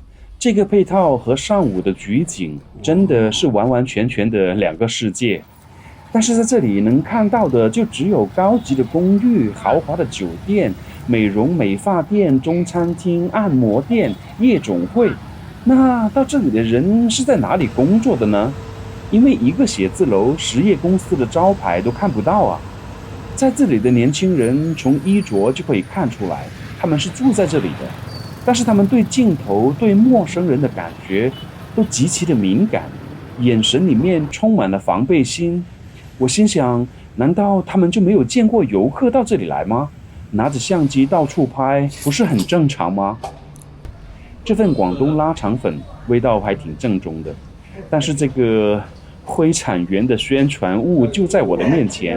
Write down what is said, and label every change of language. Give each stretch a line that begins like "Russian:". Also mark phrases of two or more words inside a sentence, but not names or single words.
Chinese: 這個配套和上午的舉景真的是完完全全的2個世界，但是在這裡能看到的就只有高級的公寓、豪華的酒店、美容美髮店、中餐廳、按摩店、夜總會。那到這裡的人是在哪裡工作的呢？因為一個寫字樓、實業公司的招牌都看不到啊。在這裡的年輕人從衣着就可以看出來，他們是住在這裡的。但是他們對鏡頭、對陌生人的感覺都極其的敏感，眼神裡面充滿了防備心。我心想，難道他們就沒有見過遊客到這裡來嗎？拿着相機到處拍，不是很正常嗎？這份廣東臘腸粉味道還挺正宗的，但是這個灰產園的宣傳物就在我的面前。